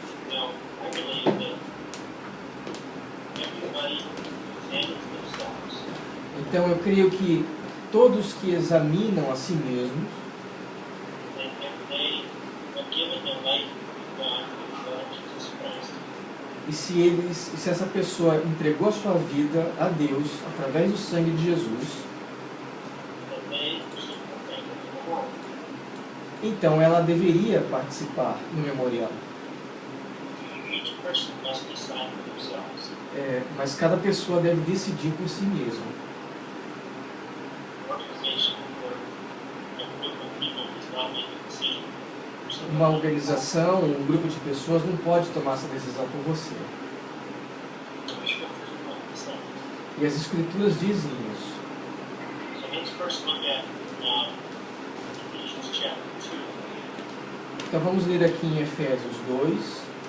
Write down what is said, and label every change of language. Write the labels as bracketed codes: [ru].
[en] Now, I believe that everybody examines themselves [pt] Então eu creio que todos que examinam a si mesmos, [en] and if they have given their life to God through the blood of Jesus Christ, [pt] e se essa pessoa entregou a sua vida a Deus através do sangue de Jesus, [en] then they should partake of the reward. [pt] então ela deveria participar no memorial. [en] Each person must decide for themselves. [pt] Mas cada pessoa deve decidir por si mesma. [en] An organization or a group of people does not make a decision for somebody. [pt] Uma organização, um grupo de pessoas não pode tomar essa decisão por você. [en] The scriptures will not decide. [pt] E as escrituras dizem isso. [en] So let's first look at Ephesians chapter 2, [pt] Então vamos ler aqui em Efésios 2,